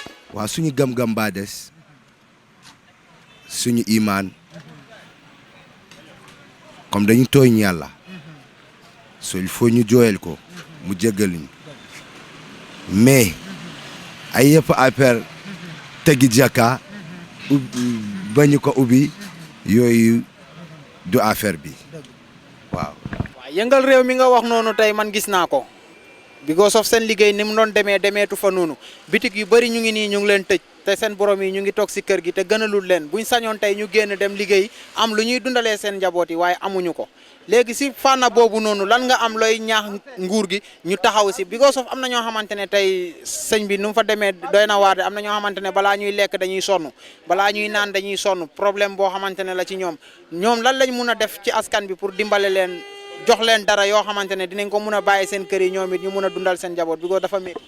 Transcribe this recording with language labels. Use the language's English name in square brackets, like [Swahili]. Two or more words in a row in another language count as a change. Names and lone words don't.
[Wolof] waaw suñu gëm-gëm baa des suñu imaan comme dañu tooñ yàlla so [French] il faut [Wolof] ñu jooyal ko mu jéggaluñ mais ay yëpp affaire tegi jàkka bañu ko ubbi yooyu du affaire bi waaw. yëngal réew mi nga wax noonu tey man gis naa ko [English] because of [Wolof] seen liggéey ni mu doon demeetu fa noonu bitik yu bëri ñu ngi nii ñu ngi leen tëj te seen borom yi ñu ngi toog si kër gi te gënalul leen buñ sañoon tey ñu génn dem liggéey am lu ñuy dundalee seen njaboot yi waaye amuñu ko léegi si fànna boobu noonu lan nga am looy ñaax nguur gi ñu taxaw si [English] because of [Wolof] am na ñoo xamante ne tey sëñ bi nu mu fa demee doy na waar de am na ñoo xamante ne balaa ñuy lekk dañuy sonn balaa ñuy naan dañuy sonn problème boo xamante ne la ci ñoom lan lañ mun a def ci askan bi pour dimbale leen jox leen dara yoo xamante ne dinañ ko mun a bàyyi seen kër yi ñoom it ñu mun a dundal seen njaboot bi ko dafa métti.